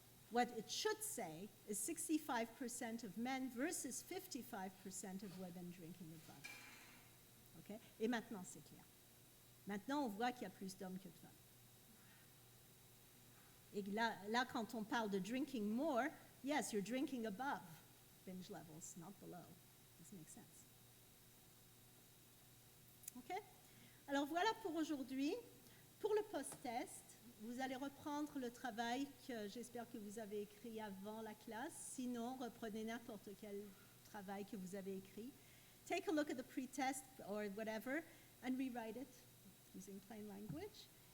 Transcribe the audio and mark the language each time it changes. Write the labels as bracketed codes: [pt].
[en] What it should say is 65% of men versus 55% of women drinking above. Okay? [fr] Et maintenant, c'est clair. Maintenant, on voit qu'il y a plus d'hommes que de femmes. Et là, quand on parle de [en] drinking more, yes, you're drinking above binge levels, not below. Does it make sense? [fr] OK? Alors voilà pour aujourd'hui. Pour le post-test, vous allez reprendre le travail que j'espère que vous avez écrit avant la classe. Sinon, reprenez n'importe quel travail que vous avez écrit. [en] Take a look at the pre-test or whatever and rewrite it using plain language.